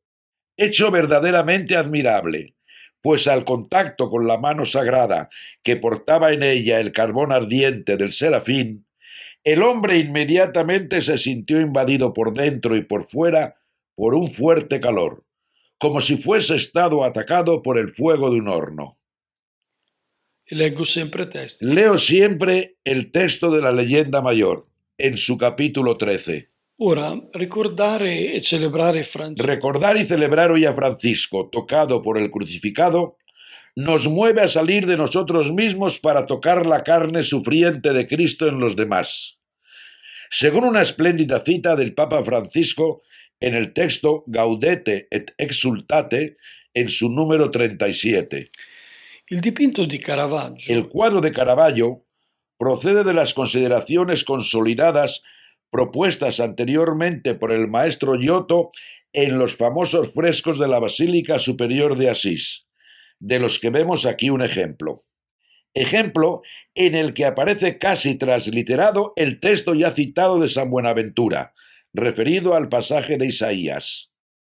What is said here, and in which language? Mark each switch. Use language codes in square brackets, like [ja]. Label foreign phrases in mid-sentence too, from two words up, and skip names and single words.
[es] Hecho verdaderamente admirable, pues al contacto con la mano sagrada que portaba en ella el carbón ardiente del serafín, el hombre inmediatamente se sintió invadido por dentro y por fuera por un fuerte calor, como si fuese estado atacado por el fuego de un horno. [it] e leggo sempre testi. [es] Leo siempre el texto de la leyenda mayor, en su capítulo 13. [it] Ora, ricordare e celebrare Francesco [es] Recordar y celebrar hoy a Francisco, tocado por el crucificado, nos mueve a salir de nosotros mismos para tocar la carne sufriente de Cristo en los demás. Según una espléndida cita del Papa Francisco en el texto Gaudete et Exultate, en su número 37. [it] il dipinto di Caravaggio [es] El cuadro de Caravaggio procede de las consideraciones consolidadas propuestas anteriormente por el maestro Giotto en los famosos frescos de la Basílica Superior de Asís, de los que vemos aquí un ejemplo. Ejemplo en el que aparece casi transliterado el texto ya citado de San Buenaventura, referido al pasaje de Isaías.